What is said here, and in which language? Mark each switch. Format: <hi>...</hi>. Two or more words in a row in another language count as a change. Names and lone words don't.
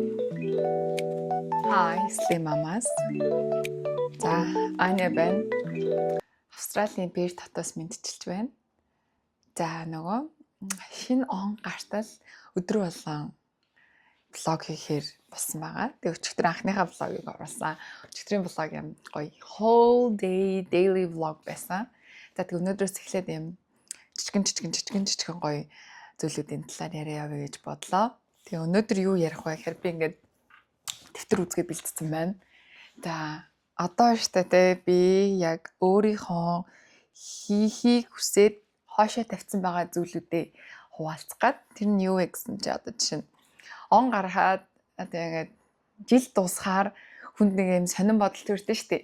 <en>Hi, Slim Mamas.</en> <mn>За, Аня байна. Австралийн Перт хотоос мэдчилж байна. За, нөгөө шинэ он гартал өдөр болгон влог хийхээр болсон байгаа. Тэгээ өчигдөр анхныхаа влогийг оруулсан. Өчигдрийн влог юм гоё</mn> <en>whole day daily vlog</en> <mn>байсан. За, тэг өнөөдрөөс эхлээд юм жижигэн гоё зүйлүүдийн талаар яриа яваа гэж бодлоо. Тэгээ өнөөдөр юу ярих вэ гэхээр би ингээд дэвтэр үзгээд бэлдсэн байна. За одоо штэ те би яг өөрийнхөө хийхийг хүсээд хоошоо тавьсан байгаа зүйлүүдээ хуваалцах гад тэр нь юу вэ гэсэн чи одоо жишээ нь он гарахад одоо ингээд жил дуусахаар хүнд нэг юм сонирн бодол төрдөө штэ.</mn>